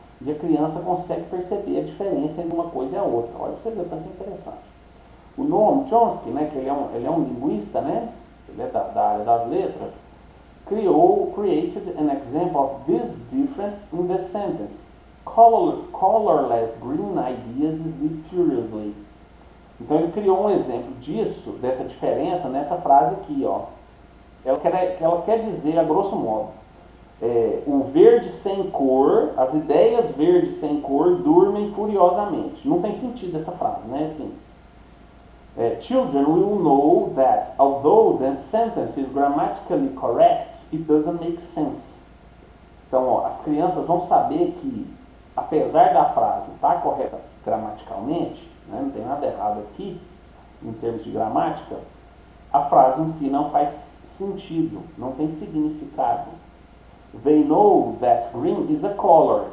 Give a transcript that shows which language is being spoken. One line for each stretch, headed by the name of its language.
Portuguese: E a criança consegue perceber a diferença entre uma coisa e a outra. Olha para você ver o tanto interessante. O Noam Chomsky, né, que ele é um linguista, né? Ele é da área das letras,
English: created an example of this difference in the sentence. Colorless green ideas sleep furiously.
Portuguese: Então ele criou um exemplo disso, dessa diferença, nessa frase aqui, ó. Ela quer dizer, a grosso modo, o verde sem cor, as ideias verdes sem cor dormem furiosamente. Não tem sentido essa frase, né?
English: Assim, children will know that although the sentence is grammatically correct, it doesn't make sense.
Portuguese: Então, ó, as crianças vão saber que, apesar da frase estar correta gramaticalmente, né, não tem nada errado aqui, em termos de gramática, a frase em si não faz sentido, não tem significado. They know that green is a color.